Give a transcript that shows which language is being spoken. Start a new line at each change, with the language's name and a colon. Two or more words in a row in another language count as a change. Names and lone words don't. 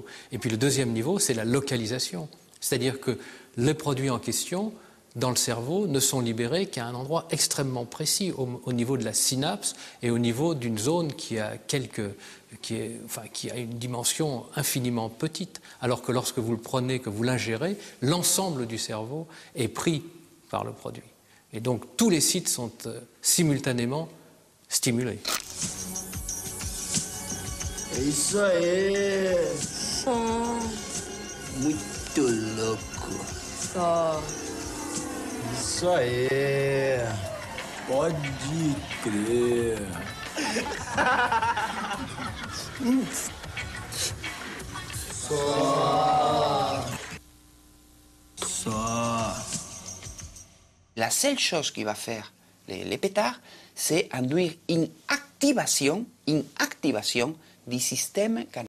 French: Et puis le deuxième niveau, c'est la localisation. C'est-à-dire que les produits en question, dans le cerveau, ne sont libérés qu'à un endroit extrêmement précis, au niveau de la synapse et au niveau d'une zone qui a une dimension infiniment petite. Alors que lorsque vous le prenez, que vous l'ingérez, l'ensemble du cerveau est pris par le produit. Et donc tous les sites sont simultanément stimulés.
Portuguese: Eso es muito louco. Só. Isso aí. Pode crer.
French: La seule chose qui va faire les pétards, c'est induire une activation du système